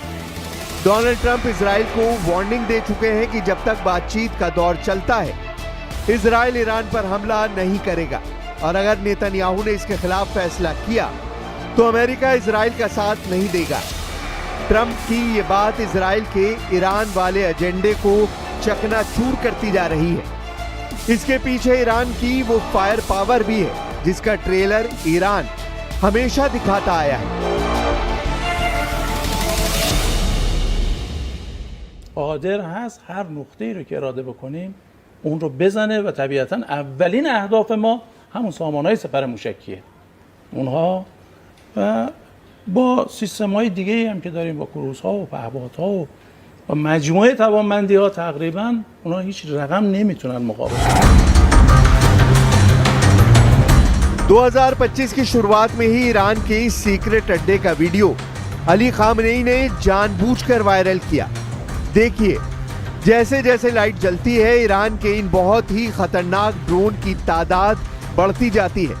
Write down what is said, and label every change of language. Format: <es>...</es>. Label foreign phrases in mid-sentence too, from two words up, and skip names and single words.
<hi>डोनाल्ड ट्रंप इजराइल को वार्निंग दे चुके हैं कि जब तक बातचीत का दौर चलता है, इजराइल ईरान पर हमला नहीं करेगा, और अगर नेतन्याहू ने इसके खिलाफ फैसला किया तो अमेरिका इजराइल का साथ नहीं देगा। ट्रंप की ये बात इजराइल के ईरान वाले एजेंडे को चकनाचूर करती जा रही है। इसके पीछे ईरान की वो</hi> <en>fire power</en> <hi>भी है जिसका ट्रेलर ईरान हमेशा दिखाता आया है।</hi> <fa>قادر هست هر نقطه‌ای رو که اراده بکنیم اون رو بزنه و طبیعتاً اولین اهداف ما همون سامانه‌های سپر موشکیه. اونها و با سیستم‌های دیگه‌ای هم که داریم با کروزها و پهپادها و مجموعه توانمندی‌ها تقریباً اونها هیچ رقم نمیتونن مقابل کنن.</fa> <hi>2025 की शुरुआत में ही ईरान के इस सीक्रेट अड्डे का वीडियो अली खामनेई ने जानबूझकर वायरल किया। देखिए, जैसे जैसे लाइट जलती है, ईरान के इन बहुत ही खतरनाक ड्रोन की तादाद बढ़ती जाती है।</hi>